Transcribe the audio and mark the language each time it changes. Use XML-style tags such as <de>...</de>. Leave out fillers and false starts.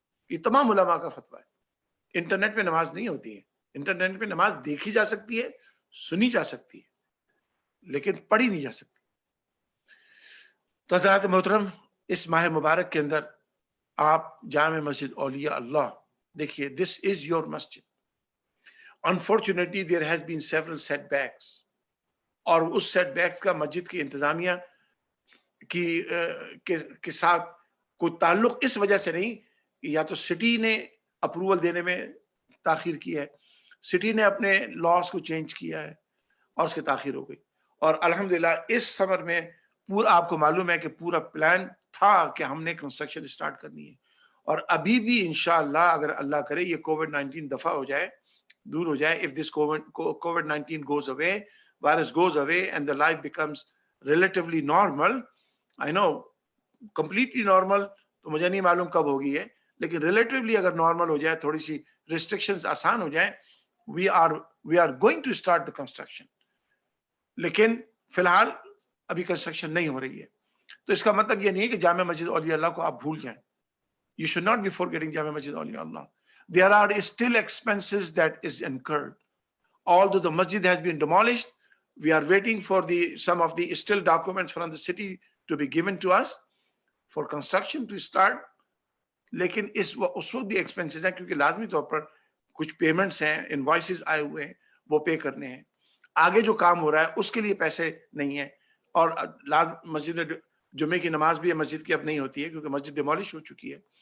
<ur>یہ تمام علماء کا فتویٰ ہے. انٹرنیٹ پہ نماز نہیں ہوتی ہے. انٹرنیٹ پہ نماز دیکھی جا سکتی ہے، سنی جا سکتی ہے، لیکن پڑھی نہیں جا سکتی. تو حضرات محترم، اس ماہ مبارک کے اندر آپ جامع مسجد اولیاء اللہ دیکھیے.</ur> <en>This is your مسجد. Unfortunately, there has been several setbacks.</en> <ur>اور اس سیٹ بیکس کا مسجد کی انتظامیہ کے ساتھ کوئی تعلق اس وجہ سے نہیں، یا تو سٹی نے اپروول دینے میں تاخیر کی ہے، سٹی نے اپنے لاس کو چینج کیا ہے اور اس کی تاخیر ہو گئی. اور الحمدللہ اس سمر میں پورا آپ کو معلوم ہے کہ پورا پلان تھا کہ ہم نے کنسٹرکشن سٹارٹ کرنی ہے. اور ابھی بھی انشاءاللہ اگر اللہ کرے یہ کووڈ-19 دفعہ ہو جائے، دور ہو جائے،</ur> <en>if this COVID-19 goes away, virus goes away and the life becomes relatively normal, I know completely normal</en> <ur>تو مجھے نہیں معلوم کب ہوگی ہے، لیکن relatively اگر normal ہو جائے، تھوڑی سی restrictions آسان ہو جائیں،</ur> <en>we are going to start the construction.</en> <ur>لیکن فی الحال ابھی کنسٹرکشن نہیں ہو رہی ہے. تو اس کا مطلب یہ نہیں ہے کہ جامع مسجد اولیاء اللہ کو آپ بھول جائیں.</ur> <en>You should not be forgetting جامع مسجد اولیاء اللہ. There are still expenses that is incurred. Although the masjid has been demolished, we are waiting for some of the still documents from the city to be given to us for construction to start.</en> <ur>لیکن اس وقت بھی expenses ہیں کیونکہ لازمی طور پر کچھ payments ہیں، invoices آئے ہوئے ہیں، وہ پے کرنے ہیں. آگے جو کام ہو رہا ہے اس کے لیے پیسے نہیں ہیں. اور مسجد جمعے کی نماز بھی مسجد کی اب نہیں ہوتی ہے کیونکہ مسجد ڈیمالش ہو چکی ہے.</ur>